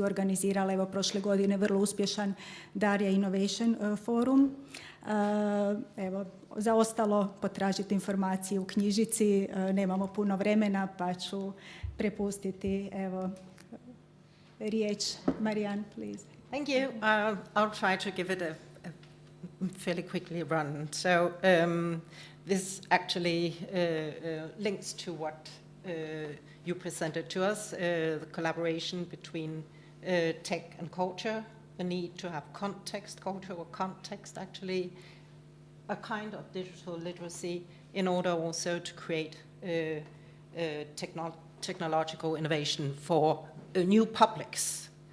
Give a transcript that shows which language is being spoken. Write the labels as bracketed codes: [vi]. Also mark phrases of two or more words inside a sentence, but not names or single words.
[hr] Organizirala evo prošle godine vrlo uspješan Darija Innovation Forum. Evo, za ostalo potražiti informacije u knjižici, nemamo puno vremena pa ću prepustiti evo riječ. [en] Marianne, please. Thank you. I'll try to give it a fairly quickly run. So this actually links to what you presented to us, the collaboration between tech and culture, the need to have context, culture or context actually, a kind of digital literacy in order also to create technological innovation for new publics.